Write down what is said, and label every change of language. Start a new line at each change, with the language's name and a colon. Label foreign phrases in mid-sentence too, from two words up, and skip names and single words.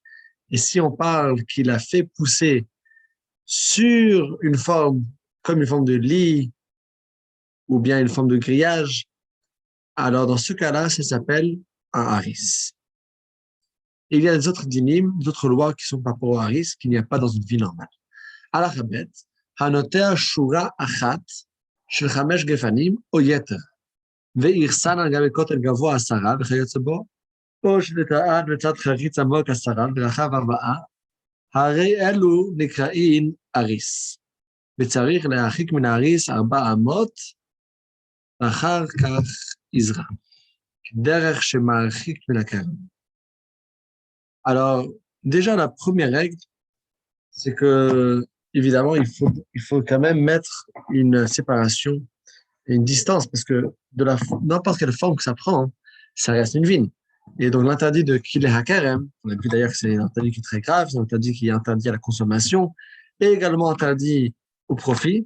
French: Et si on parle qu'il a fait pousser sur une forme, comme une forme de lit, ou bien une forme de grillage, alors dans ce cas-là, ça s'appelle un haris. Il y a des autres dinim, d'autres lois qui sont par rapport au haris, qu'il n'y a pas dans une vie normale.
Hebrew: אל-כבת, הנוטע שורה אחת, של חמש גפנים, או יותר, ועירסן על גבי כותל גבוה 10, וכיוצא בו, או שנטען בצד חריץ עמוק 10, ורחב 4, הרי אלו נקראים אריס. וצריך להרחיק מן האריס 4 אמות, ואחר כך יזרע, דרך שמרחיק מן הכרם.
French: Alors, déjà, la première règle, c'est que, évidemment, il faut quand même mettre une séparation, une distance, parce que n'importe quelle forme que ça prend, ça reste une vigne. Et donc, l'interdit de
Hebrew: כלאי הכרם,
French: on a vu d'ailleurs que c'est un interdit qui est très grave, c'est un interdit qui est interdit à la consommation, et également interdit au profit.